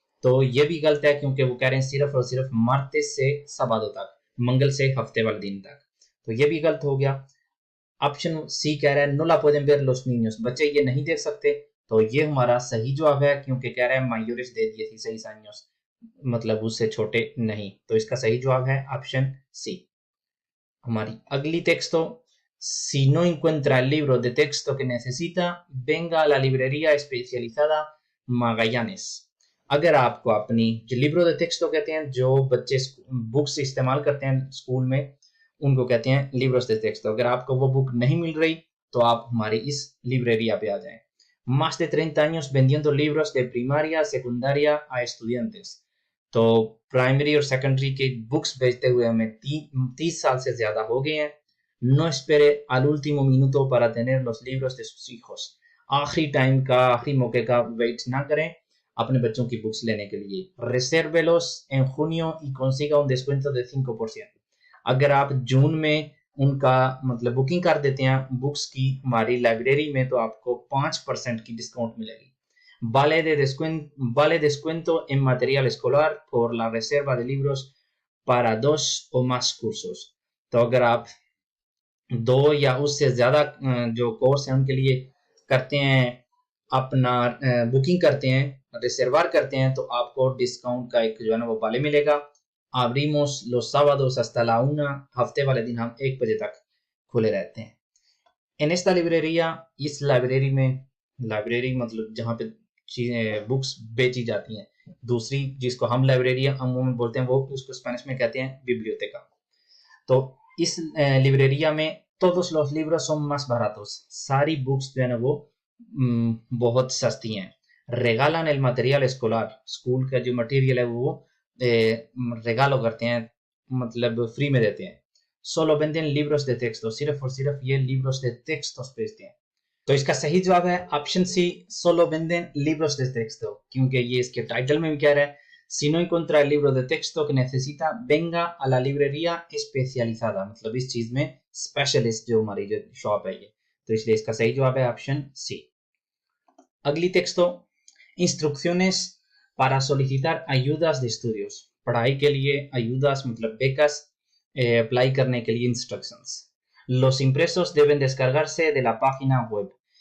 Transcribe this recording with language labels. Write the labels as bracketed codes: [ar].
[hi] तो ये भी गलत है क्योंकि वो कह रहे हैं सिर्फ और सिर्फ मार्टेस से साबादो तक, मंगल से हफ्ते वाले दिन तक। तो ये भी गलत हो गया। ऑप्शन सी कह रहा है [es] no la pueden ver los niños, [hi] बच्चे ये नहीं देख सकते। तो ये हमारा सही जवाब है क्योंकि कह रहा है [es] mayores de 16 años, [hi] मतलब उससे छोटे नहीं। तो इसका सही जवाब है ऑप्शन सी। हमारी अगली text, [es] si no encuentra el libro de texto que necesita, venga a la librería especializada Magallanes। [hi] अगर आपको अपनी जो लिब्रो de texto कहते हैं, जो बच्चे बुक्स इस्तेमाल करते हैं स्कूल में, उनको कहते हैं libros de texto। अगर आपको वो बुक नहीं मिल रही तो आप हमारी इस लिब्रेरिया पे आ जाएं। [es] Más de 30 años vendiendo libros de primaria, secundaria a estudiantes। [hi] तो प्राइमरी और सेकेंडरी के बुक्स बेचते हुए हमें 30 साल से ज्यादा हो गए हैं। [es] No espere al último minuto para tener los libros de sus hijos। [hi] आखिरी टाइम का, आखिरी मौके का वेट ना करें अपने बच्चों की बुक्स लेने के लिए। [es] Resérvelos en junio y consiga un descuento de 5%। [hi] अगर आप जून में उनका मतलब बुकिंग कर देते हैं बुक्स की हमारी लाइब्रेरी में, तो आपको 5% की डिस्काउंट मिलेगी। [es] Vale descuento en material escolar por la reserva de libros para 2 o más cursos। [hi] तो अगर आप 2 या उससे ज्यादा जो कोर्स है उनके लिए करते हैं, अपना बुकिंग करते हैं, रिजर्वर करते हैं, तो आपको डिस्काउंट का एक जो है ना वो वाले मिलेगा। [es] Abrimos los sábados hasta la 1, [hi] हफ्ते वाले दिन हम 1 बजे तक खुले रहते हैं। [es] En esta librería, [hi] इस लाइब्रेरी में, लाइब्रेरी मतलब जहाँ पे चीजें बुक्स बेची जाती हैं, दूसरी जिसको हम लाइब्रेरी अमूमन बोलते हैं, वो उसको स्पेनिश में कहते हैं बिब्लियोतेका। तो इस लिब्रेरिया में [es] todos los libros son más baratos। [hi] सारी बुक्स जो है ना वो बहुत सस्ती हैं। [es] Regalan el material escolar। [hi] School का जो मटेरियल है वो रेगालो करते हैं, मतलब फ्री में देते हैं। [es] Solo venden libros de texto। [hi] सिर्फ और सिर्फ ये libros de textos बेचते हैं। तो इसका सही जवाब है option C, [es] solo venden libros de texto, [hi] क्योंकि ये इसके टाइटल में भी कह रहा है [es] si no encuentra el libro de texto que necesita venga a la librería especializada। [hi] मतलब इस चीज में स्पेशलिस्ट जो हमारी जो शॉप है ये, तो इसलिए इसका सही जवाब है ऑप्शन सी। अगली टेक्स्तो, [es] instrucciones para solicitar ayudas de estudios। [hi] पढ़ाई के लिए ayudas मतलब becas, अप्लाई करने के लिए instructions. [es] Los impresos deben descargarse de la página web।